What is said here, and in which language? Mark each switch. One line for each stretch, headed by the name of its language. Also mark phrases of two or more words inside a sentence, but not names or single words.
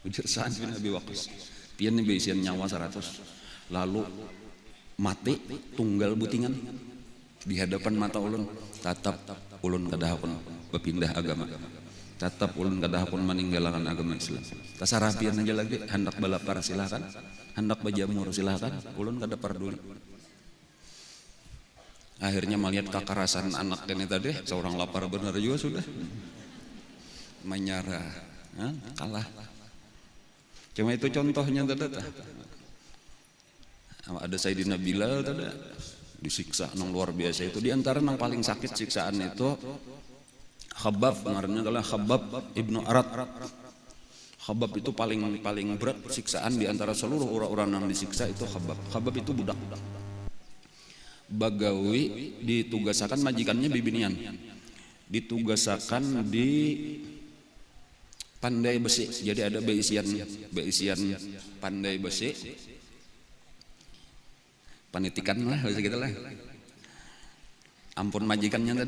Indonesian: Ujar Sa'ad bin Abi Waqqas,
Banjar: pian beisian nyawa 100, lalu mati tunggal butingan di hadapan mata ulun, tetap ulun kada hakun berpindah agama. Tetap ulun kada hakun meninggalkan agama Islam. Tasarapian aja lagi, hendak balapar silakan, hendak bajamur silakan, ulun kada peduli.
Indonesian: Akhirnya melihat kekerasan anak ini tadi, seorang lapar benar juga sudah menyerah, kalah. Cuma itu contohnya tadi. Ada Sayyidina Bilal tadi disiksa nang luar biasa itu. Di antara nang paling sakit siksaan itu Khabbab, namanya adalah Khabbab ibnu Arat. Khabbab itu paling berat siksaan di antara seluruh orang-orang yang disiksa itu Khabbab. Khabbab itu budak.
Banjar: Bagawi ditugasakan majikannya bibinian.
Indonesian: Ditugasakan di pandai besi.
Banjar: Jadi ada beisian pandai besi. Panitikan lah, gitu lah. ampun majikannya tadi.